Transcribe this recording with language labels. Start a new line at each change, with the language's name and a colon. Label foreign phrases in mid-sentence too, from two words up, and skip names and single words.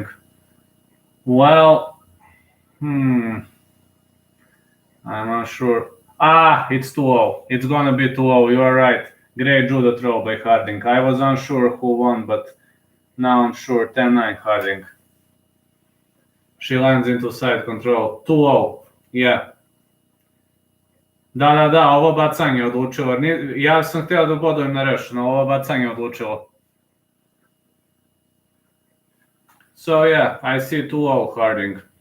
English: Well, I'm not sure. It's 2-0. It's gonna be 2-0. You are right. Great judo throw by Harding. I was unsure who won, but now I'm sure. 10-9 Harding. She lands into side control. 2-0. Yeah.
Bosnian: Da, ovo bacanje odlučilo. Ja sam htio da bodujem na rešeno, ovo bacanje odlučilo.
English: So yeah, I see 2-0 Harding.